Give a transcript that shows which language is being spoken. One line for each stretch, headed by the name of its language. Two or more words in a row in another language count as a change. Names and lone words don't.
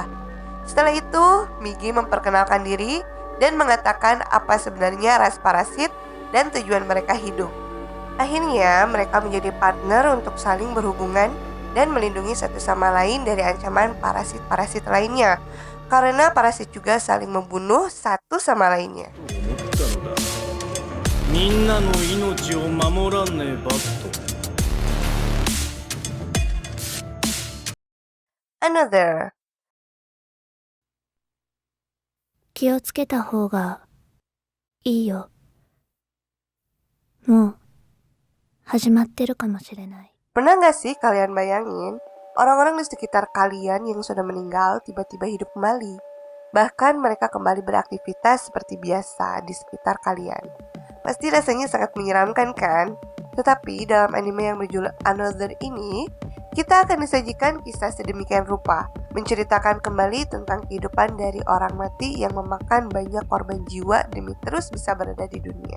Indonesian: Setelah itu, Migi memperkenalkan diri dan mengatakan apa sebenarnya ras parasit dan tujuan mereka hidup. Akhirnya, mereka menjadi partner untuk saling berhubungan dan melindungi satu sama lain dari ancaman parasit-parasit lainnya. Karena parasit juga saling membunuh satu sama lainnya.
Japanese: みんなの命を守らねばと Another. 気をつけた方がいいよ。もう始まってるかもしれない。
Indonesian: Pernah nggak sih kalian bayangin orang-orang di sekitar kalian yang sudah meninggal tiba-tiba hidup kembali? Bahkan mereka kembali beraktivitas seperti biasa di sekitar kalian. Pasti rasanya sangat menyeramkan kan? Tetapi dalam anime yang berjudul Another ini, kita akan disajikan kisah sedemikian rupa, menceritakan kembali tentang kehidupan dari orang mati yang memakan banyak korban jiwa demi terus bisa berada di dunia.